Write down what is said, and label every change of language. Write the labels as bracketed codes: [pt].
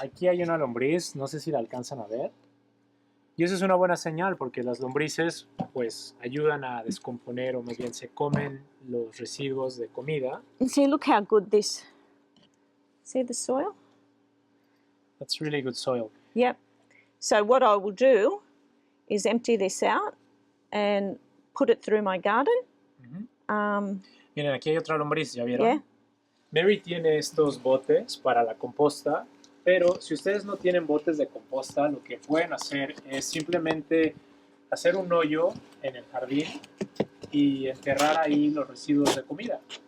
[es] Aquí hay una lombriz, no sé si la alcanzan a ver. Y eso es una buena señal porque las lombrices pues ayudan a descomponer, o más bien se comen los residuos de comida. [en] And see, look how good this. See the soil? That's really good soil. Yep. So what I will do is empty this out and put it through my garden. [es] Miren, aquí hay otra lombriz, ¿ya vieron? [en] Yeah. [es] Mary tiene estos botes para la composta, pero si ustedes no tienen botes de composta, lo que pueden hacer es simplemente hacer un hoyo en el jardín y enterrar ahí los residuos de comida.